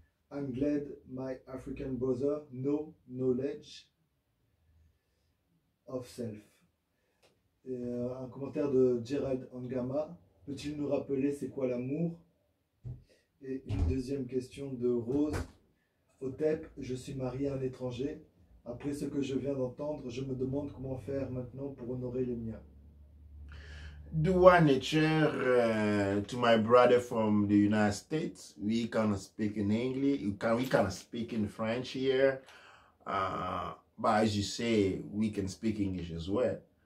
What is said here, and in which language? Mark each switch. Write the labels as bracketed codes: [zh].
[en] I'm glad my African brother know knowledge of self. [fr] Et un commentaire de Gerald Angama, peut-il nous rappeler c'est quoi l'amour? Et une deuxième question de Rose Otep, je suis marié à un étranger. Après ce que je viens d'entendre, je me demande comment faire maintenant pour honorer les miens. [en] Dua nature to my brother from the United States. We can speak in English. We can speak in French here. But as you say, we can speak English as well.